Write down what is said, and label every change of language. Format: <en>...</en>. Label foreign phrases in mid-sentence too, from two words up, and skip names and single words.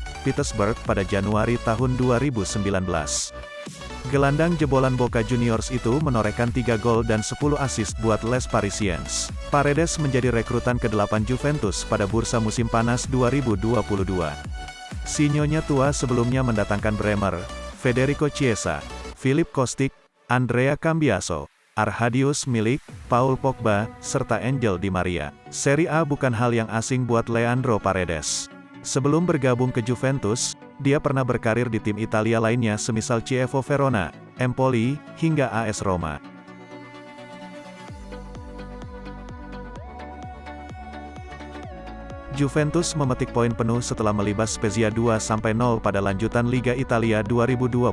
<id>Petersburg pada Januari tahun 2019. Gelandang jebolan Boca Juniors itu menorehkan 3 gol dan 10 assist buat Les Parisiens. Paredes menjadi rekrutan ke-8 Juventus pada bursa musim panas 2022. Sinyonya tua sebelumnya mendatangkan Bremer, Federico Chiesa, Philippe Kostic, Andrea Cambiaso, Arhadius Milik, Paul Pogba, serta Angel Di Maria. Serie A bukan hal yang asing buat Leandro Paredes. Sebelum bergabung ke Juventus, dia pernah berkarir di tim Italia lainnya semisal Chievo Verona, Empoli, hingga AS Roma. Juventus memetik poin penuh setelah melibas Spezia 2-0 pada lanjutan Liga Italia 2022.</id>